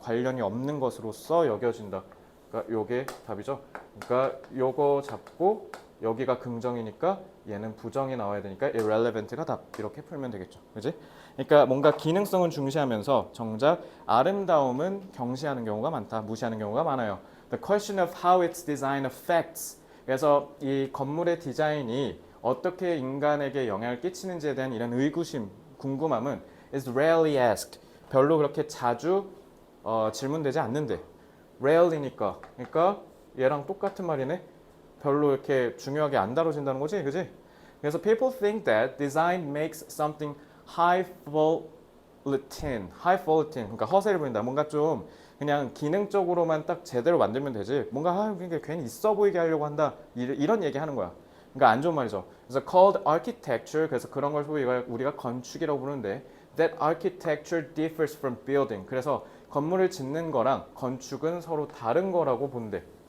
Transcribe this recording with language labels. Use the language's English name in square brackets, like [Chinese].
[Korean] 관련이 없는 것으로서 여겨진다. 그러니까 요게 답이죠. 그러니까 요거 잡고 여기가 긍정이니까 얘는 부정이 나와야 되니까 irrelevant가 답. 이렇게 풀면 되겠죠. 그지? 그러니까 뭔가 기능성은 중시하면서 정작 아름다움은 경시하는 경우가 많다. 무시하는 경우가 많아요. [English] The question of how its design affects. [Korean] 그래서 이 건물의 디자인이 어떻게 인간에게 영향을 끼치는지에 대한 이런 의구심, 궁금함은 [English] is rarely asked. [Korean] 별로 그렇게 자주 질문되지 않는데 rarely니까 그러니까 얘랑 똑같은 말이네. 별로 이렇게 중요하게 안 다뤄진다는 거지, 그지? 그래서 [English] people think that design makes something highfalutin, [Korean] 그러니까 허세를 부린다. 뭔가 좀 그냥 기능적으로만 딱 제대로 만들면 되지. 뭔가 그러니까 괜히 있어 보이게 하려고 한다. 이런 얘기 하는 거야. 그러니까 안 좋은 말이죠. 그래서 [English] called architecture, [Korean] 그래서 그런 걸 소위 우리가 건축이라고 부르는데 [English] that architecture differs from building. [Korean] 그래서 건물을 짓는 거랑 건축은 서로 다른 거라고 본대.